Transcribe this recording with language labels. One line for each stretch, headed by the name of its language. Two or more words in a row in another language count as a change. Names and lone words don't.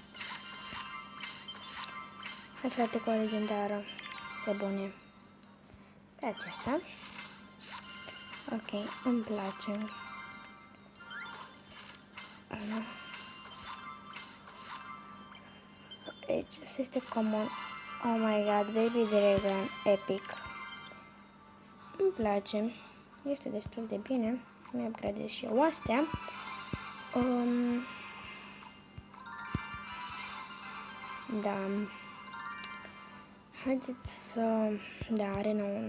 Romanian: Hai frate cu o legendară pe bune. Pe acesta. Ok, îmi place. Aici este common.
English: Oh my god, Baby Dragon Epic.
Romanian: Îmi place. Este destul de bine. Mi upgradez și eu astea. Da. Haideți să... Da, Arena 1.